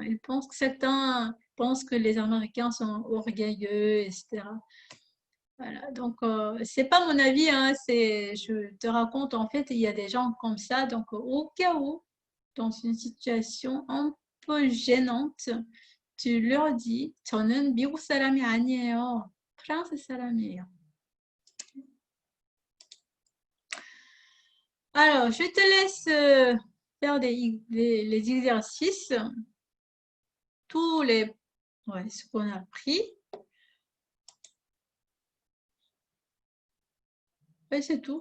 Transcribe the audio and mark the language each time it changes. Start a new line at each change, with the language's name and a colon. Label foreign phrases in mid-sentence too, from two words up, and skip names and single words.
French: Ils pensent que certains pensent que les Américains sont orgueilleux, etc. Voilà, donc c'est pas mon avis, hein, je te raconte, en fait, il y a des gens comme ça, donc au cas où, dans une situation un peu gênante, tu leur dis,
Korean: 저는 미국 사람이 아니에요. 프랑스 사람이에요.
French: Alors, je te laisse faire les exercices, tous les, ouais, ce qu'on a pris. Et c'est tout.